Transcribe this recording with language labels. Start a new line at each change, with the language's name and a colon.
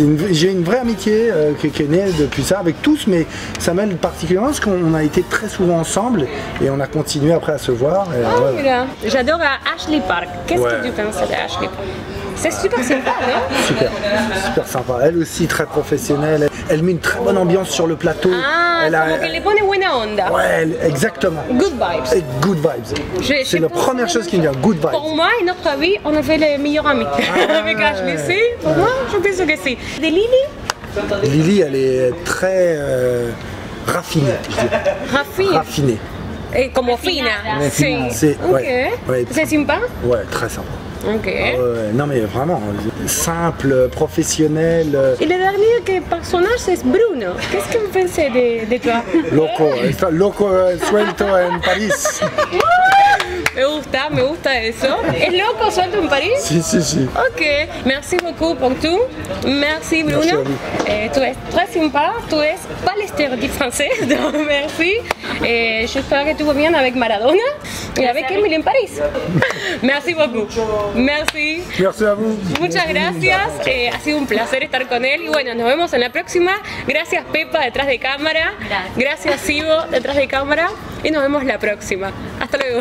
French: J'ai une vraie amitié qui est née depuis ça, avec tous, mais Samuel particulièrement, parce qu'on a été très souvent ensemble et on a continué après à se voir. J'adore Ashley Park. Qu'est-ce que tu penses de Ashley Park? C'est super sympa, non? Super sympa. Elle aussi très professionnelle. Elle met une très bonne ambiance sur le plateau.
Spanish: Ah, como que le pone buena onda.
French: Ouais, exactement.
English: Good vibes.
French: Et
English: good vibes.
French: C'est la première chose qui me vient,
English: good vibes.
French: Pour moi et notre vie, on avait les meilleurs amis. Avec Ashley, si? Pour moi, je pense que si. De Lily? Lily, elle est très raffinée, je dirais. Raffinée.
Spanish: Et como fina. Sí.
French: C'est okay. Ouais. C'est sympa? Ouais, très sympa. Ok. Non mais vraiment, simple, professionnel. Et le dernier personnage c'est Bruno. Qu'est-ce que vous pensez de toi?
Spanish: Loco suelto en París. Me gusta eso. ¿Es loco suelto en París? Si, si, si.
French: Ok, merci beaucoup pour tout. Merci Bruno. Tu es très sympa. Tu es pas le stéréotype français, donc merci. J'espère que tout va bien avec Maradona et avec Emily en París. Merci beaucoup. Merci. Merci a vous.
Spanish: Muchas gracias. Ha sido un placer estar con él. Y bueno, nos vemos en la próxima. Gracias Pepa detrás de cámara. Gracias Ivo detrás de cámara. Y nos vemos la próxima. Hasta luego.